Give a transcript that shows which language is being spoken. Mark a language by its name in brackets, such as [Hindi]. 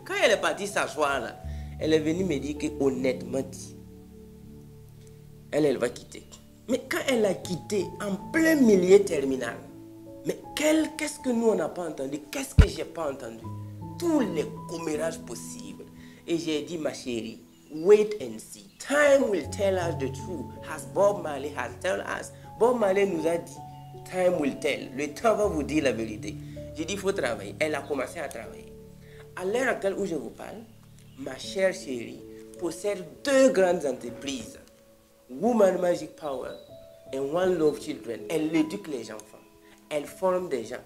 [French] Quand elle est partie s'asseoir là, elle est venue me dire que honnêtement dit, elle va quitter. Mais quand elle a quitté en plein milieu terminal, mais qu'est-ce que nous on n'a pas entendu? Qu'est-ce que j'ai pas entendu? Tous les commérages possibles. Et j'ai dit, ma chérie, [English] wait and see. Time will tell us the truth. As Bob Marley has told us. [French] Bob Marley nous a dit, [English] time will tell. [French] Le temps va vous dire la vérité. J'ai dit, il faut travailler. Elle a commencé à travailler. À l'heure actuelle où je vous parle, ma chère chérie possède 2 grandes entreprises. Woman Magic Power et One Love Children. Elle éduque les enfants. Elle forme des gens.